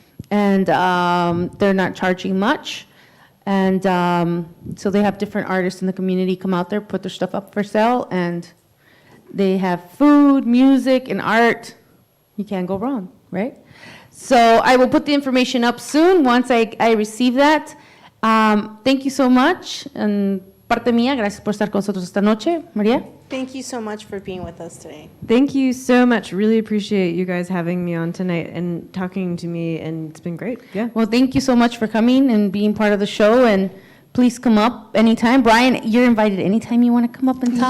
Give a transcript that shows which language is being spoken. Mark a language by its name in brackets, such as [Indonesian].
[English] And they're not charging much. And so they have different artists in the community come out there, put their stuff up for sale, and they have food, music, and art. You can't go wrong, right? So I will put the information up soon once I receive that. Thank you so much. [Spanish] And parte mía, gracias por estar con nosotros esta noche. María? [English] Thank you so much for being with us today. Thank you so much. Really appreciate you guys having me on tonight and talking to me, and it's been great. Yeah. Well, thank you so much for coming and being part of the show. And please come up anytime. Brian, you're invited anytime you want to come up and talk.